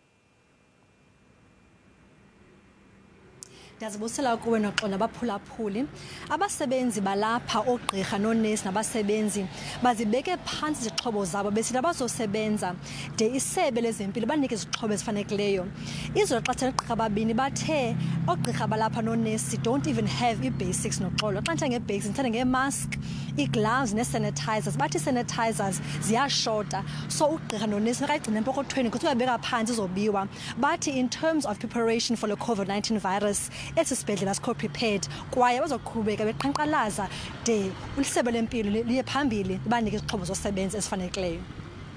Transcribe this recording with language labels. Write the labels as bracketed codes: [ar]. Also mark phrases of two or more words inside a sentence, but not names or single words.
[xh] Ndiyazibusela kuwe noxolo abaphulaphuli. Abasebenzi balapha ogqirha nonesi nabasebenzi bazibeke phansi izixhobo zabo besithi abazosebenza de isebe lezempilo banike izixhobo ezifanekileyo. Izolo xa thegqirha babini bathe ogqirha balapha nonesi [en] don't even have [xh] i-basics noxolo. Xa nje nge-basics ndithanda nge-mask, i-gloves ne-sanitizers. Bathi sanitizers ziyashota. So ugqirha nonesi makayigcine empokothweni ukuthi uyabeka phansi izobiwa. [en] Bathi in terms of preparation for the COVID-19 virus, [xh] esi sibhedlela sikho prepared kwaye bazoqhubeka beqhankqalaza de ulisebe lempilo liye phambili banike izixhobo zosebenza ezifanekileyo.